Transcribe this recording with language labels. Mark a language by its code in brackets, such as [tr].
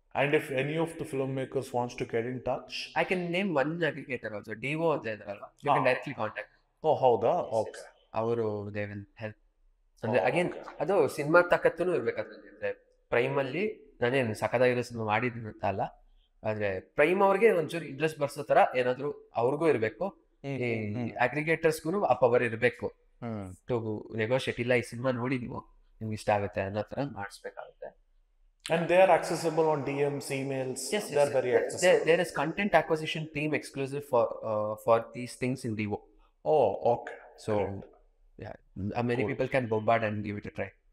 [en] And if any of the filmmakers wants to get in touch, I can name one aggregator also. Devo [kn] ಅಂತ ಇದ್ರಲ್ವಾ, [en] you can directly contact. [kn] ಹೌದಾ? Okay. ಅವರು [en] they will help. [kn] ಅಂದ್ರೆ again ಅದು cinema ತಕ್ಕತ್ತೂ ಇರ್ಬೇಕಾದ್ರೆ ಪ್ರೈಮಲ್ಲಿ ನಾನೇನು ಸಖತ್ತಾಗಿರೋ cinema ಮಾಡಿದ್ದೀನಿ ಅಂತ ಅಲ್ಲ, ಆದ್ರೆ ಪ್ರೈಮ್ ಅವ್ರಿಗೆ ಒಂಚೂರು ಇಂಟ್ರೆಸ್ಟ್ ಬರ್ಸೋ ತರ ಏನಾದ್ರು ಅವ್ರಿಗೂ ಇರಬೇಕು, ಈ ಅಗ್ರಿಗೇಟರ್ಸ್ಗೂ ಆ ಪವರ್ ಇರಬೇಕು [en] To negotiate. [kn] ಇಲ್ಲ ಈ ಸಿನಿಮಾ ನೋಡಿ ನೀವು ನಿಮ್ಗೆ ಇಷ್ಟ ಆಗುತ್ತೆ ಅನ್ನೋ ತರ ಮಾಡಿಸ್ಬೇಕಾಗುತ್ತೆ. [en] And they are accessible on DMs, emails. Yes, they are very accessible. There is content acquisition team exclusive for these things in Devo. Oh, okay. So, yeah, many people can bombard and give it a try.